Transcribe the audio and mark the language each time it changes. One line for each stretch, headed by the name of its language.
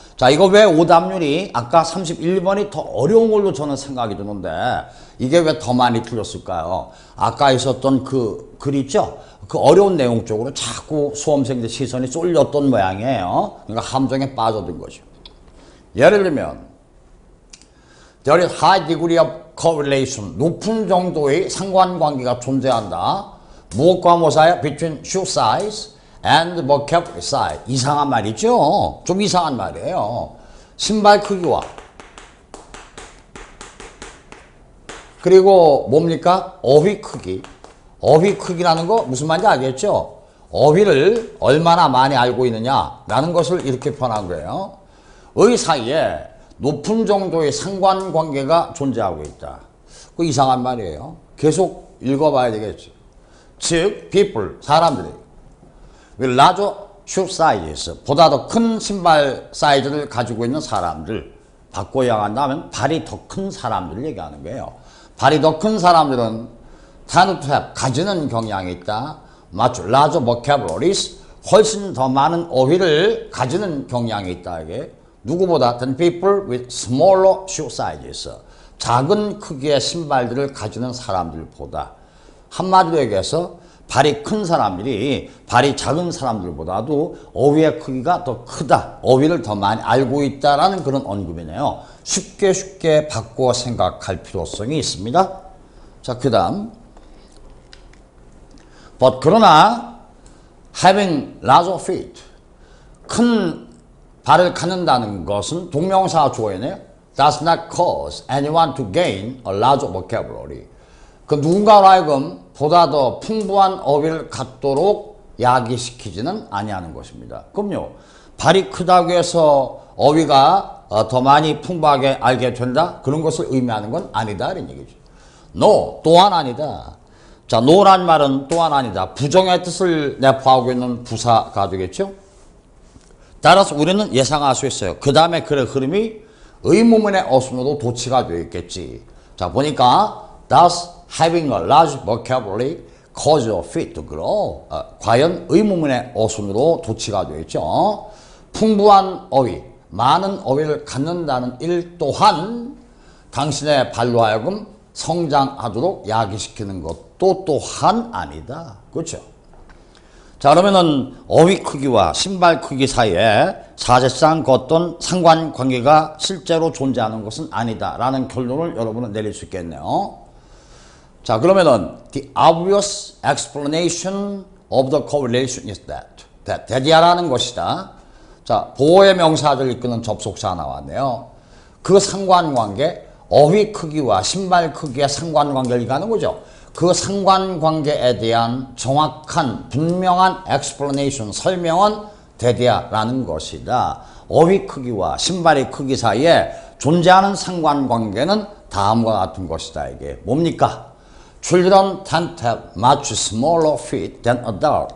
Korean: 자, 이거 왜 오답률이 아까 31번이 더 어려운 걸로 저는 생각이 드는데 이게 왜 더 많이 틀렸을까요? 아까 있었던 그 글 있죠? 그 어려운 내용 쪽으로 자꾸 수험생들 시선이 쏠렸던 모양이에요. 그러니까 함정에 빠져든 거죠. 예를 들면
English: There is high degree of correlation.
Korean: 높은 정도의 상관관계가 존재한다. 무엇과 무엇사이야?
English: Between shoe size and vocabulary size.
Korean: 이상한 말이죠. 좀 이상한 말이에요. 신발 크기와 그리고 뭡니까? 어휘 크기. 어휘 크기라는 거 무슨 말인지 알겠죠? 어휘를 얼마나 많이 알고 있느냐라는 것을 이렇게 표현한 거예요. 의 사이에 높은 정도의 상관관계가 존재하고 있다. 그 이상한 말이에요. 계속 읽어봐야 되겠죠. 즉,
English: people,
Korean: 사람들이
English: with larger shoe sizes,
Korean: 보다 더 큰 신발 사이즈를 가지고 있는 사람들, 바꿔 이야기한다면 발이 더 큰 사람들을 얘기하는 거예요. 발이 더 큰 사람들은
English: tend to have,
Korean: 가지는 경향이 있다.
English: much larger vocabularies,
Korean: 훨씬 더 많은 어휘를 가지는 경향이 있다. 이게 누구보다
English: than people with smaller shoe sizes.
Korean: 작은 크기의 신발들을 가지는 사람들보다. 한마디로 얘기해서 발이 큰 사람들이 발이 작은 사람들보다도 어휘의 크기가 더 크다. 어휘를 더 많이 알고 있다라는 그런 언급이네요. 쉽게 바꿔 생각할 필요성이 있습니다. 자, 그 다음.
English: But
Korean: 그러나
English: having larger feet.
Korean: 큰 발을 갖는다는 것은 동명사 조어이네요.
English: Does not cause anyone to gain a larger vocabulary.
Korean: 그 누군가로 하여금 보다 더 풍부한 어휘를 갖도록 야기시키지는 아니하는 것입니다. 그럼요. 발이 크다고 해서 어휘가 더 많이 풍부하게 알게 된다? 그런 것을 의미하는 건 아니다. 이런 얘기죠. No, 또한 아니다. 자, no란 말은 또한 아니다. 부정의 뜻을 내포하고 있는 부사가 되겠죠. 따라서 우리는 예상할 수 있어요. 그 다음에 글의 흐름이 의문문의 어순으로 도치가 되어 있겠지. 자, 보니까
English: Thus having a large vocabulary cause your feet to grow.
Korean: 과연 의문문의 어순으로 도치가 되어 있죠. 풍부한 어휘, 많은 어휘를 갖는다는 일 또한 당신의 발로 하여금 성장하도록 야기시키는 것도 또한 아니다. 그렇죠? 자, 그러면은 어휘 크기와 신발 크기 사이에 사실상 그 어떤 상관관계가 실제로 존재하는 것은 아니다라는 결론을 여러분은 내릴 수 있겠네요. 자, 그러면은
English: the obvious explanation of the correlation is that.
Korean: that이라는 것이다. 자, 보호의 명사를 이끄는 접속사 나왔네요. 그 상관관계, 어휘 크기와 신발 크기의 상관관계를 얘기하는 거죠. 그 상관관계에 대한 정확한 분명한 explanation, 설명은 대대야라는 것이다. 어휘 크기와 신발의 크기 사이에 존재하는 상관관계는 다음과 같은 것이다. 이게 뭡니까?
English: Children tend to have much smaller feet than adults.